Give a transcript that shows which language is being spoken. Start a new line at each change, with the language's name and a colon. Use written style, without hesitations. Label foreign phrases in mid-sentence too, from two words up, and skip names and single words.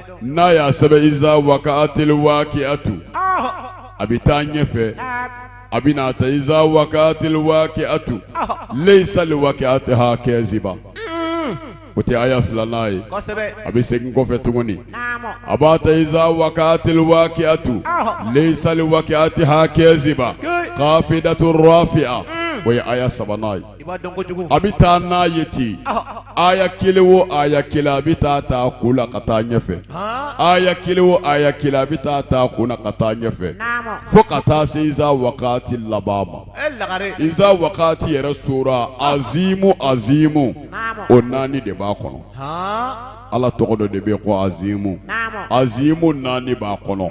Bambara: n'a y'a sɛbɛn
Arabic: إذا وقعت الواقعة
Bambara: a bɛ taa ɲɛfɛ a bɛna ta
Arabic: إذا وقعت الواقعة ليس لوقعتها كاذبة
Bambara: o tɛ aya 2nan ye Kosɛbɛ. a bɛ segin kɔfɛ tuguni a b'a ta
Arabic: إذا وقعت الواقعة ليس لوقعتها كاذبة خافضة رافعة
Bambara: o ye aya 3nan ye I b'a dɔn kojugu. a bɛ taa n'a ye ten aya kelen o aya kelen a bɛ taa kun la ka taa ɲɛfɛ aya kelen o aya kelen a bɛ taa kun na ka taa ɲɛfɛ fo ka taa se iza waqati laban ma E lagare. iza waqati yɛrɛ sura azimu o 4 de b'a kɔnɔ ala tɔgɔ dɔ de bɛ ko azimu 4 b'a kɔnɔ